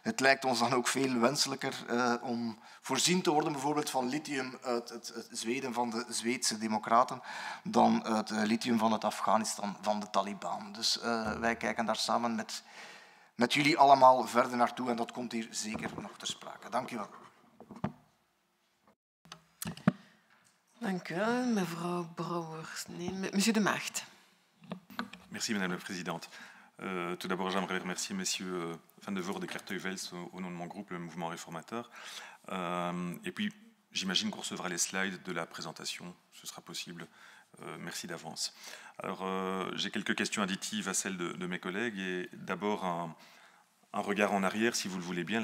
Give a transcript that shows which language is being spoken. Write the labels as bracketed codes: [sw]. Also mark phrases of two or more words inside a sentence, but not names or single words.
[nl] Het lijkt ons dan ook veel wenselijker om voorzien te worden bijvoorbeeld van lithium uit het Zweden van de Zweedse democraten dan het lithium van het Afghanistan van de Taliban. Dus wij kijken daar samen met jullie allemaal verder naartoe en dat komt hier zeker nog ter sprake. Dank u wel. Dank u wel, mevrouw Brouwers. Nee, monsieur de Maagd. [fr] Merci Madame la Présidente. Tout d'abord, j'aimerais remercier Messieurs Van de Voorde et Kerteuvel au nom de mon groupe, le Mouvement Réformateur. Et puis, j'imagine qu'on recevra les slides de la présentation, ce sera possible. Merci d'avance. Alors, j'ai quelques questions additives à celles de mes collègues et d'abord un regard en arrière, si vous le voulez bien.